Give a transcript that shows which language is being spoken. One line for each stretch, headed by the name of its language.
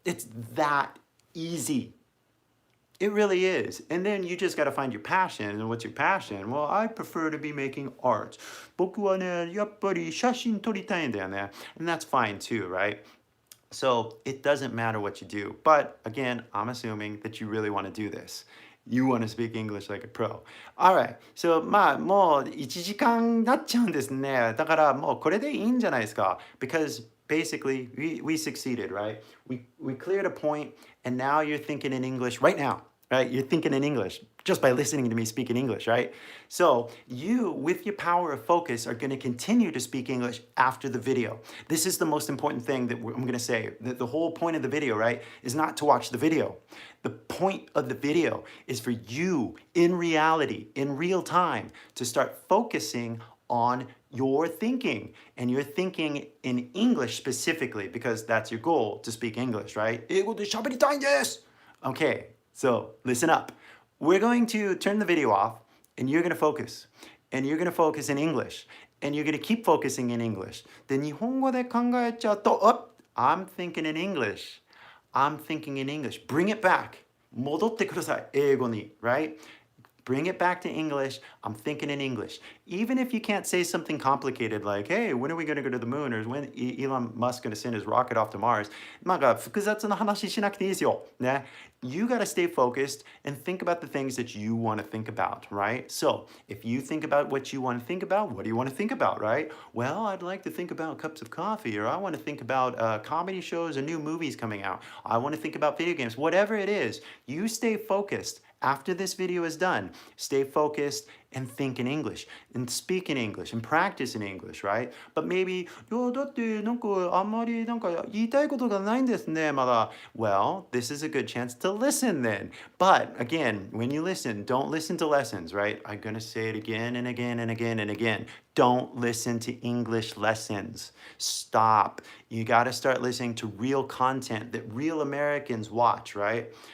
English: It's that easy. It really is. And then you just got to find your passion. And what's your passion? Well, I prefer to be making art.
Japanese: 僕はね、やっぱり写真撮りたいんだよね.
English: And that's fine too, right? So it doesn't matter what you do. But again, I'm assuming that you really want to do this. You want to speak English like a pro. Alright.
Japanese: So まあもう1時間になっちゃうんですね。だからもうこれでいいんじゃないですか.
English: Because basically we succeeded, right? We cleared a point and now you're thinking in English right now. Right? You're thinking in English just by listening to me speak in English, right? So you, with your power of focus, are going to continue to speak English after the video. This is the most important thing that I'm going to say. The whole point of the video, right, is not to watch the video. The point of the video is for you, in reality, in real time, to start focusing on your thinking, and you're thinking in English specifically because that's your goal, to speak English, right?
Japanese: 英語で喋りたいんです!
English: Okay. So listen up. We're going to turn the video off and you're going to focus. And you're going to focus in English. And you're going to keep focusing in English.
Japanese: で、日本語で考えちゃうと、
English: oh, I'm thinking in English. I'm thinking in English. Bring it back.
Japanese: 戻ってください。英語に,
English: right? Bring it back to English. I'm thinking in English. Even if you can't say something complicated like, hey, when are we going to go to the moon? Or when Elon Musk going to send his rocket off to Mars?
Japanese: なんか複雑な話しなくていいですよ。ね。
English: You got to stay focused and think about the things that you want to think about, right? So if you think about what you want to think about, what do you want to think about, right? Well, I'd like to think about cups of coffee, or I want to think about comedy shows or new movies coming out. I want to think about video games. Whatever it is, you stay focused. After this video is done, stay focused and think in English and speak in English and practice in English, right? But maybe,
Japanese: いや、だってなんかあんまりなんか言いたいことがないんですね、まだ.
English: Well, this is a good chance to listen then. But again, when you listen, don't listen to lessons, right? I'm going to say it again and again and again and again. Don't listen to English lessons. Stop. You got to start listening to real content that real Americans watch, right?